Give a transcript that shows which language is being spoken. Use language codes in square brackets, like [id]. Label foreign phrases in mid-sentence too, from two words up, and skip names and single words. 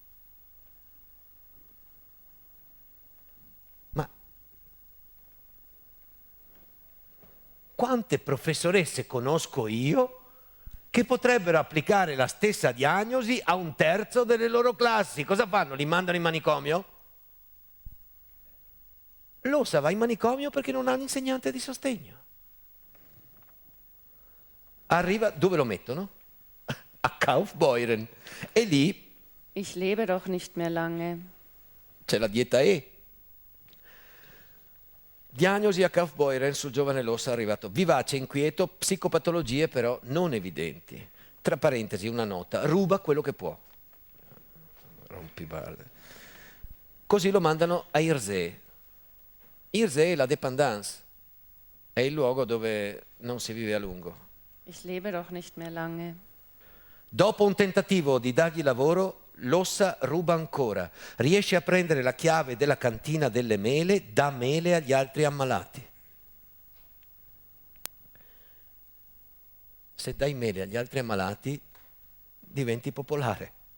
[it] Ma quante professoresse conosco io che potrebbero applicare la stessa diagnosi a un terzo delle loro classi? Cosa fanno? Li mandano in manicomio? Lossa va in manicomio perché non ha un insegnante di sostegno. Arriva, dove lo mettono? A Kaufbeuren. E lì [de] Ich lebe doch nicht mehr lange. [it] c'è la dieta E. Diagnosi a Kaufbeuren sul giovane Lossa arrivato vivace, inquieto, psicopatologie però non evidenti. Tra parentesi una nota, ruba quello che può. Rompiballe. Così lo mandano a Irzee. Irzee è la dépendance, è il luogo dove non si vive a lungo. [de] Ich lebe doch nicht mehr lange. [it] Dopo un tentativo di dargli lavoro, Lossa ruba ancora, riesce a prendere la chiave della cantina delle mele, dà mele agli altri ammalati. Se dai mele agli altri ammalati, diventi popolare.